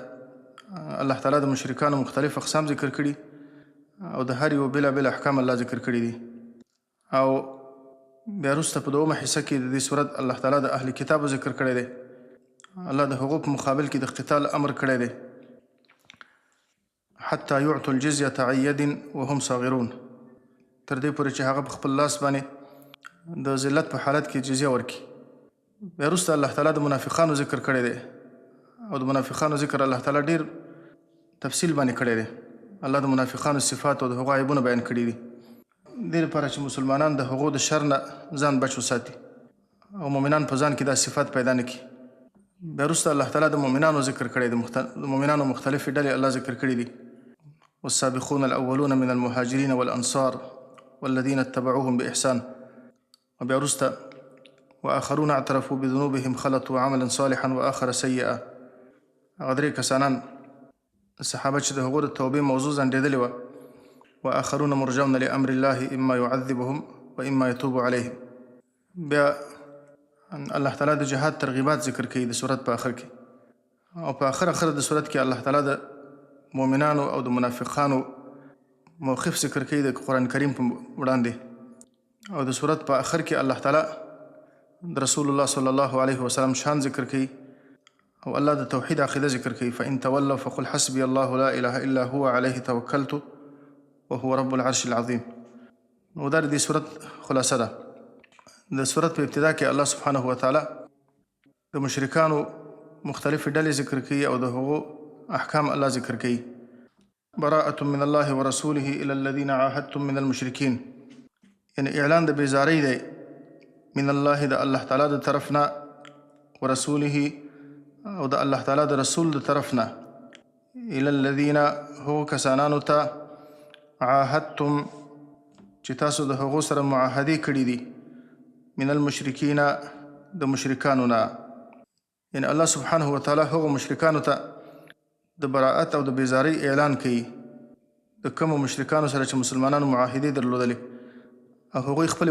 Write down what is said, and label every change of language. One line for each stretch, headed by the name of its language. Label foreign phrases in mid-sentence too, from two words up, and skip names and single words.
Pashto: الله تعالی د مشرکانو مختلف اقسام ذکر کړي او د هر یو بېلابېل احکام الله ذکر کړي دي. او بیا وروسته په دومه حصه کې د دې صورت الله تعالی د اهل کتابو ذکر کړی دی. الله د هغو په مقابل کې د قتال امر کړی دی،
Arabic: حتی یعطوا الجزیة عن ید وهم صاغرون،
Pashto: تر دې پورې چې هغه په خپل لاس باندې د ذلت په حالت کې جزیه ورکړي. بیا وروسته الله تعالی د منافقانو ذکر کړی دی او د منافقانو ذکر الله تعالی ډېر تفصیل باندې کړی دی. الله د منافقانو صفات او د هغو عیبونه بیان کړي دي دې لپاره چې مسلمانان د هغو د شر نه ځان بچ وساتي او مؤمنان په ځان کې دا صفات پیدا نه کړي. بیا وروسته الله تعالی د مؤمنانو ذکر کړی دی، د مؤمنانو مختلفې ډلې الله ذکر کړي دي.
Arabic: والسابقون الأولون من المهاجرين والأنصار والذين اتبعوهم بإحسان.
Pashto: وبیا وروسته
Arabic: وآخرون اعترفوا بذنوبهم خلطوا عملا صالحا وآخر سيئا.
Pashto: هغه درې کسانان صحابه چې د هغو د توبې موضوع ځنډېدلې وه.
Arabic: وآخرون مرجون لأمر الله إما يعذبهم وإما يتوب عليهم.
Pashto: بیا الله تعالی د جهاد ترغیبات ذکر کوي د صورت په آخر کې. او په آخر د صورت کې الله تعالی د مؤمنانو او د منافقانو موقف ذکر کوي د قرآن کریم په وړاندې. او د صورت په آخر کې الله تعالی د رسول الله
Arabic: صلی الله علیه وسلم
Pashto: شان ذکر کوي او الله د توحید عقیده ذکر کوي.
Arabic: فإن تولوا فقل حسبي الله لا إله إلا هو عليه توکلت وهو رب العرش العظیم.
Pashto: نو دا د دې صورت خلاصه ده. د صورت په ابتدا کې الله سبحانه وتعالی د مشرکانو مختلفې ډلې ذکر کوي او د هغو احکام الله ذکر کوي.
Arabic: براءة من الله ورسوله إلى الذين عاهدتم من المشركين.
Pashto: یعنی اعلان د بیزاری دی
Arabic: من الله
Pashto: د الله تعالی د طرفنا ورسوله او د الله تعالی د رسول د طرفنا
Arabic: الى الذين
Pashto: هو کسانانو ته عاهدتم چې تاسو د هغو سره معاهدې کړي دي
Arabic: من المشرکین
Pashto: د مشرکانو نه. یعنی الله سبحانه وتعالی هغو مشرکانو ته د براءت او د بیزاری اعلان کوي د کومو مشرکانو سره چې مسلمانانو معاهدې درلودلې او هغوی خپلې